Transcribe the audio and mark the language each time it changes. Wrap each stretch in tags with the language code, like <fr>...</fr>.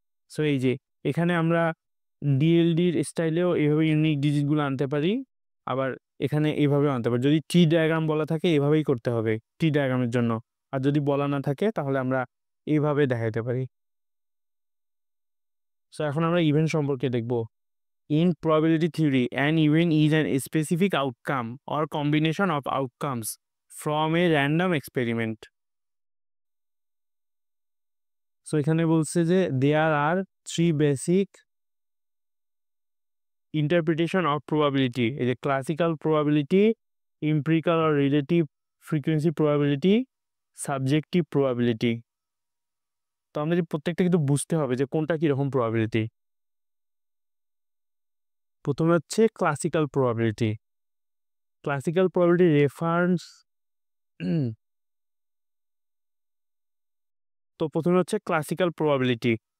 <bn>So এই যে এখানে আমরা ডিএলডির স্টাইলেও এইভাবে ইউনিক ডিজিটগুলো আনতে পারি, আবার এখানে এইভাবেও আনতে পারি। যদি ট্রি ডায়াগ্রাম বলা থাকে এভাবেই করতে হবে ট্রি ডায়াগ্রামের জন্য, আর যদি বলা না থাকে তাহলে আমরা এইভাবে দেখাইতে পারি। সো এখন আমরা ইভেন্ট সম্পর্কে দেখব।</bn> <en>In probability theory, an event is an specific outcome or combination of outcomes from a random experiment. So</en> <bn>এখানে বলছে যে</bn> <en>there are 3 basic interpretation of probability.</en> <bn>এই যে</bn> <en>classical probability, empirical or relative frequency probability, subjective probability.</en> <bn>তো আমাদের প্রত্যেকটা কিন্তু বুঝতে হবে যে কোনটা কিরকম probability। প্রথমে হচ্ছে classical probability. Classical probability reference, তো প্রথমে হচ্ছে ক্লাসিক্যাল প্রবাবিলিটি।</bn>